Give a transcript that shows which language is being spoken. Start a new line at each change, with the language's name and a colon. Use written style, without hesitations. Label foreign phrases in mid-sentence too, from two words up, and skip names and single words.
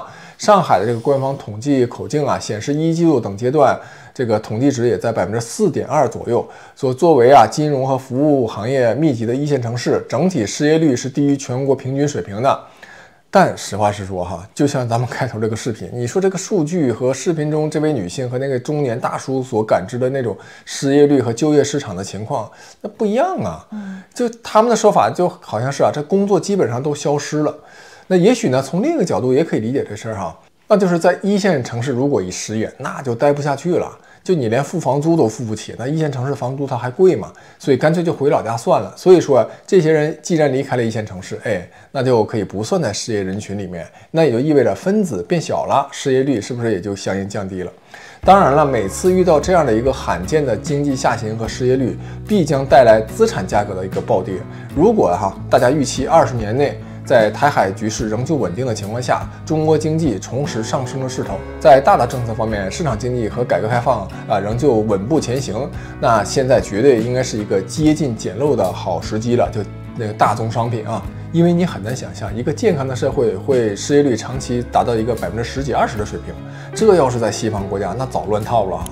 Chinese: 上海的這個官方統計口徑啊，顯示一季度等階段這個統計值也在4.2%左右。所作為啊金融和服務行業密集的一線城市，整體失業率是低於全國平均水平的。但實話實說哈，就像咱們開頭這個視頻，你說這個數據和視頻中這位女性和那個中年大叔所感知的那種失業率和就業市場的情況，那不一樣啊。就他們的說法就好像是啊，這工作基本上都消失了。那也許呢，從另一個角度也可以理解這事兒哈，那就是在一線城市如果一失業，那就待不下去了。就你連付房租都付不起，那一線城市房租它還貴嘛，所以乾脆就回老家算了。所以說，這些人既然離開了一線城市，那就可以不算在失業人群裡面，那也就意味着分子變小了，失業率是不是也就相應降低了？當然了，每次遇到這樣的一個罕見的經濟下行和失業率，必將帶來資產價格的一個暴跌。如果大家預期20年內，在台海局勢仍舊穩定的情況下，中國經濟重拾上升的勢頭，在大政策方面，市場經濟和改革開放仍舊穩步前行，那現在絕對應該是一個接近撿漏的好時機了，就那個大宗商品啊，因為你很難想象一個健康的社会會失業率長期達到一個10幾20%的水平，這要是在西方國家那早亂套了哈。